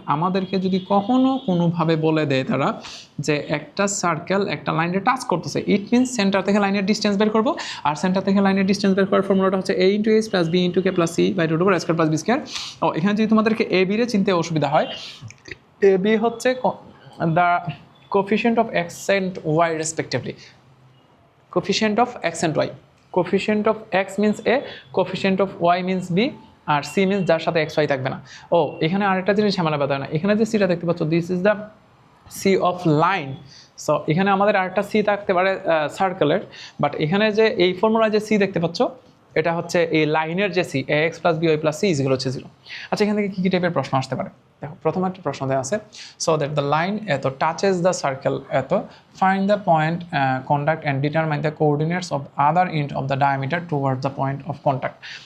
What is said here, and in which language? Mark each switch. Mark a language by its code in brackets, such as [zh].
[bn] আমাদেরকে যদি কখনো কোনোভাবে বলে দেয় তারা যে একটা সার্কেল একটা লাইনে টাচ করতেছে, ইট মিনস সেন্টার থেকে লাইনের ডিস্টেন্স বের করবো, আর সেন্টার থেকে লাইনের ডিস্টেন্স বের করার ফর্মুলাটা হচ্ছে এ into H plus B into k plus C by root over square plus B square. ও এখানে যদি তোমাদেরকে এ বি রে চিনতে অসুবিধা হয়, এ বি হচ্ছে [en] The coefficient of x and y respectively. Coefficient of x and y. Coefficient of x means a, coefficient of y means b, আর c means [bn] যার সাথে x y থাকবে না। ও এখানে আরেকটা জিনিস ঝামেলা বাধা না, এখানে যে সিটা দেখতে পাচ্ছ, [en] This is the c of line. [bn] So এখানে আমাদের আরেকটা সি থাকতে পারে সার্কেলের, বাট এখানে যে এই ফর্মুলায় যে সি দেখতে পাচ্ছ, এটা হচ্ছে এই লাইনের যে সি, এ x plus B Y plus C is equal হচ্ছে 0। আচ্ছা, এখান থেকে কী কী টাইপের প্রশ্ন আসতে পারে দেখো। প্রথম একটা প্রশ্ন দেওয়া আছে, [en] So that the line at touches the circle at, find the point contact and determine the coordinates of other end of the diameter toward the point of contact.